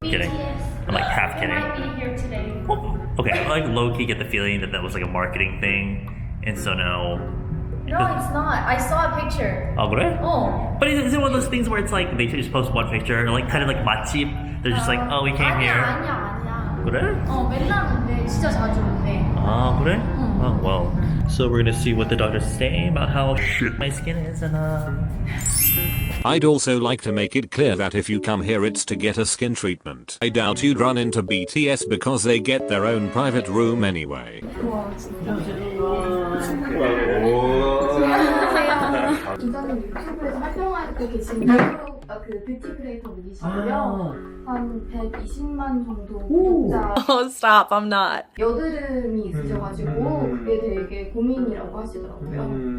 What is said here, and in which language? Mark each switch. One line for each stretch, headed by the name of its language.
English: Kidding. I'm like half kidding. Might be here today. Okay, I like low-key get the feeling that that was like a marketing thing, and so now. No, it's not. I saw a picture.
Korean: Oh, 그래? Oh.
English: But is it one of those things where it's like they just post one picture, like kind of like 맛집? They're just like, oh, we came
Korean: 아니야,
English: here.
Korean: 아니야. 그래? 맨날 오는데 진짜 자주 오는데.
English: Ah,
Korean: 그래?
English: Oh, well. So we're gonna see what the doctors say about how shit my skin is, and I'd also like to make it clear that if you come here it's to get a skin treatment. I doubt you'd run into BTS because they get their own private room anyway.
Korean: 기자님 유튜브에서 활동하고 계신 그 뷰티 크리에이터 분이시고요. 한 120만 정도 구독자.
English: Oh, stop. I'm not.
Korean: 여드름이 있으셔가지고 그게 되게 고민이라고 하시더라고요.